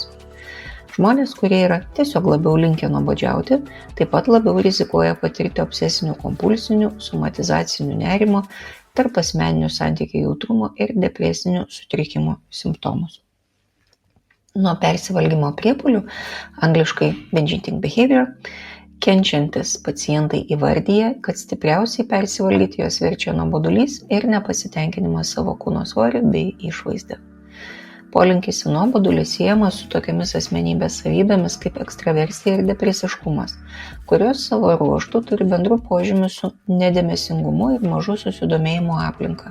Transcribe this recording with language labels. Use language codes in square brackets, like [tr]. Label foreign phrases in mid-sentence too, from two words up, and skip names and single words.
[lt] Žmonės, kurie yra tiesiog labiau linkę nuobodžiauti, taip pat labiau rizikuoja patirti obsesinių kompulsinių, somatizacinių nerimo, tarp asmeninių santykių jautrumo ir depresinių sutrikimų simptomus. Nuo persivalgymo priepuolių, angliškai [en] binge eating behavior, [lt] kenčiantis pacientai įvardyja, kad stipriausiai persivalgyti juos verčia nuobodulys ir nepasitenkinimas savo kūno svoriu bei išvaizda. Polinkis į nuobodulį siejamas su tokiamis asmenybės savybėmis kaip ekstraversija ir depresiškumas, kurios savo ruožtu turi bendrų požymių su nedėmesingumu ir mažu susidomėjimu aplinka.